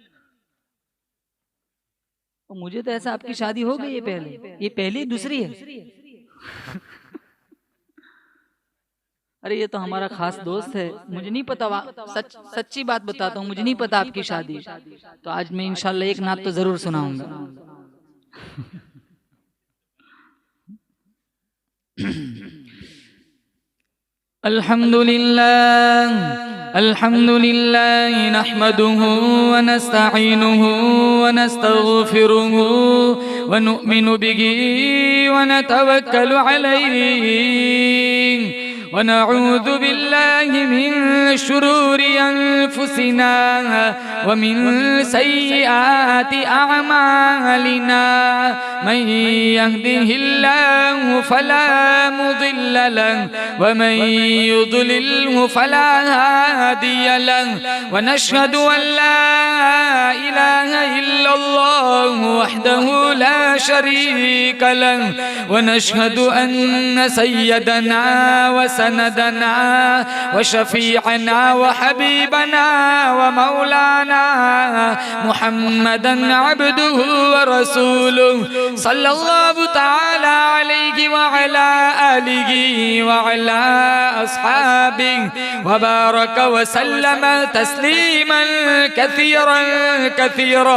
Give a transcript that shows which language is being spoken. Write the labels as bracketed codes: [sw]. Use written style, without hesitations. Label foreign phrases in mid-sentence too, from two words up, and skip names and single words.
[hi] मुझे तो ऐसा आपकी शादी हो गई है पहले। ये पहली दूसरी है? अरे ये तो हमारा खास दोस्त है, मुझे नहीं पता। सच्ची बात बताता हूँ, मुझे नहीं पता आपकी शादी। तो आज मैं इंशाल्लाह एक नात तो जरूर सुनाऊंगा। [ar] الحمد لله الحمد لله نحمده ونستعينه ونستغفره ونؤمن به ونتوكل عليه ونعوذ بالله من شرور أنفسنا ومن سيئات أعمالنا من يهده الله فلا مضل له ومن يضلله فلا هادي له ونشهد أن لا إله إلا الله وحده لا شريك له ونشهد أن سيدنا وسندنا وشفيعنا وحبيبنا ومولانا محمدا عبده ورسوله صلى الله تعالى عليه وعلى آله وعلى أصحابه وبارك وسلم تسليما كثيرا كثيرا.